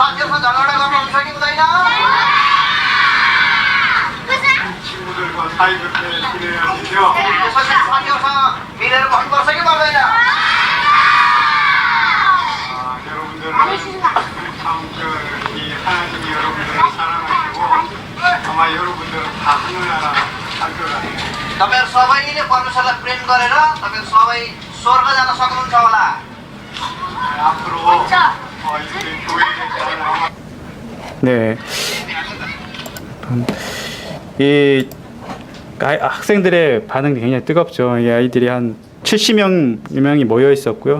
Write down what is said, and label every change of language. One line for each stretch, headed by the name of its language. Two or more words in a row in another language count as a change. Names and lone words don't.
Korean: 친구들과 사이좋게 지내야지요. 여러분들은 이 하나님이 여러분들을 사랑하시고 아마 여러분들은 다 하늘나라 갈 것 같아요.
Nepali: तपाईहरु सबैले परमेश्वरलाई प्रेम गरेर तपाईहरु सबै स्वर्ग जान सक्नुहुन्छ होला।
Korean: 앞으로 이렇게 교회에 네. 이 학생들의 반응이 굉장히 뜨겁죠. 이 아이들이 한 70명이 모여 있었고요.